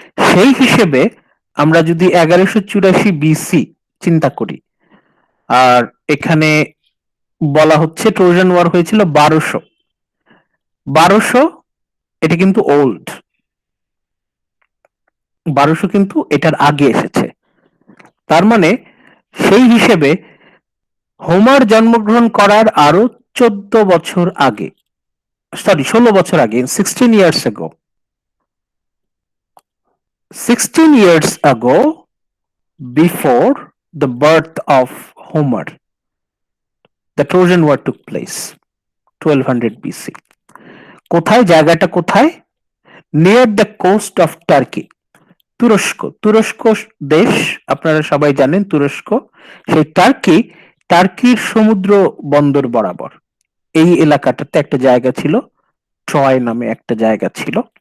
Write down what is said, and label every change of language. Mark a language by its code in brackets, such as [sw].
[bn] সেই হিসেবে আমরা যদি 1184 BC চিন্তা করি, আর এখানে বলা হচ্ছে ট্রোজান ওয়ার হয়েছিল 1200, এটা কিন্তু ওল্ড। 1200 কিন্তু এটার আগে এসেছে। তার মানে সেই হিসেবে হোমার জন্মগ্রহণ করার আরো 16 বছর আগে, [en] 16 বছর আগে, 16 years ago, 16 years ago before the birth of Homer, the Trojan War took place, 1200 BC. [bn] কোথায়? জায়গাটা কোথায়? [en] near the coast of Turkey, [bn] তুরস্ক দেশ, আপনারা সবাই জানেন তুরস্ক। সেই টার্কির সমুদ্র বন্দর বরাবর এই এলাকাটাতে একটা জায়গা ছিল, ট্রয় নামে একটা জায়গা ছিল।